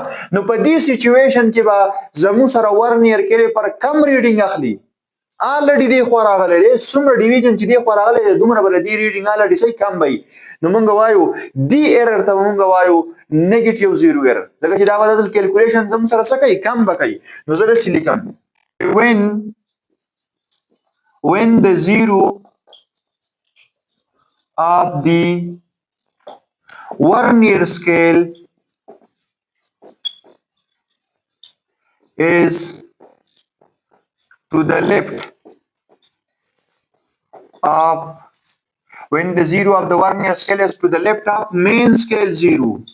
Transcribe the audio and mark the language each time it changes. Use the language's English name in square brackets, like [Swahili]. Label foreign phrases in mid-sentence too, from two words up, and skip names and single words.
[Pashto] نو په دې سچویشن کې به زموږ سره [English] Vernier caliper [Pashto] کم ریډینګ اخلي الریډي دی خو راغلی دی څومره ډیویژن چې دی خو راغلی دی دومره به د دې [English] reading already [Pashto] صحیح کم وي نو موږ وایو دی ایرر ته موږ وایو [English] negative zero error [Pashto] ځکه چې دا به دلته کیلکولیشن زموږ سره څه کوي کم به کوي نو زه داسې لیکم [English] when the zero of the Vernier scale is to the left of when the zero of the Vernier scale is to the left of main scale zero.